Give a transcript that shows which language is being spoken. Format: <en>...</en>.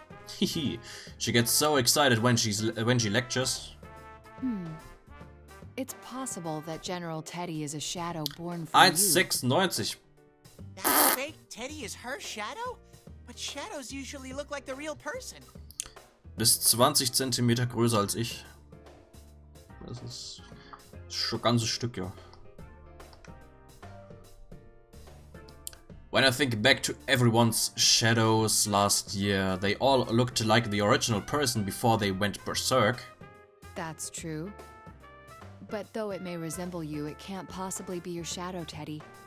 <en>Hehe, she gets so excited when she lectures. It's possible that General Teddy is a shadow born from you.</en> <de>1,96.</de> <en>That fake Teddy is her shadow? But shadows usually look like the real person.</en> <de>Bis 20 Zentimeter größer als ich. Das ist schon ein ganzes Stück, ja.</de> <en>When I think back to everyone's shadows last year, they all looked like the original person before they went berserk. That's true. But though it may resemble you, it can't possibly be your shadow, Teddy.</en>